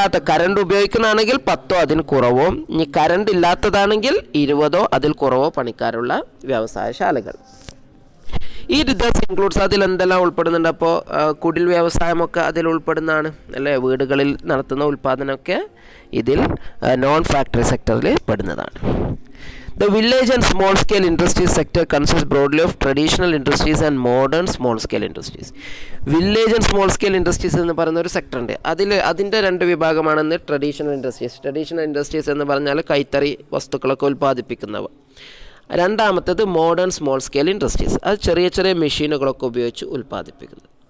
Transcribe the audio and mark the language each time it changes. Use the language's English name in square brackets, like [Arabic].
[Malayalam] Current ഉപയോഗിക്കുന്നതാണെങ്കിൽ 10 അതിന് കുറവോ, ഇനി കറണ്ട് ഇല്ലാത്തതാണെങ്കിൽ 20 അതിൽ കുറവോ പണിക്കാരുള്ള വ്യവസായശാലകൾ. ഈ ദസ് ഇൻക്ലൂഡ്സ്, അതിൽ എന്തെല്ലാം ഉൾപ്പെടുന്നുണ്ട്? അപ്പോൾ കുടിൽ വ്യവസായമൊക്കെ അതിൽ ഉൾപ്പെടുന്നതാണ് അല്ലേ? വീടുകളിൽ നടത്തുന്ന ഉൽപ്പാദനമൊക്കെ ഇതിൽ നോൺ ഫാക്ടറി സെക്ടറിൽ പെടുന്നതാണ്. [English] The village and small scale industries sector consists broadly of traditional industries and modern small scale industries. Village and small scale industries [Malayalam] എന്ന് പറയുന്ന ഒരു സെക്ടർ ഉണ്ട്. അതിൻ്റെ 2 വിഭാഗമാണെന്ന് ട്രഡീഷണൽ ഇൻഡസ്ട്രീസ്. ട്രഡീഷണൽ ഇൻഡസ്ട്രീസ് എന്ന് പറഞ്ഞാൽ കൈത്തറി വസ്തുക്കളൊക്കെ ഉൽപ്പാദിപ്പിക്കുന്നവ. രണ്ടാമത്തേത് മോഡേൺ സ്മോൾ സ്കെയിൽ ഇൻഡസ്ട്രീസ്, അത് ചെറിയ ചെറിയ മെഷീനുകളൊക്കെ ഉപയോഗിച്ച് ഉൽപ്പാദിപ്പിക്കുന്നത്.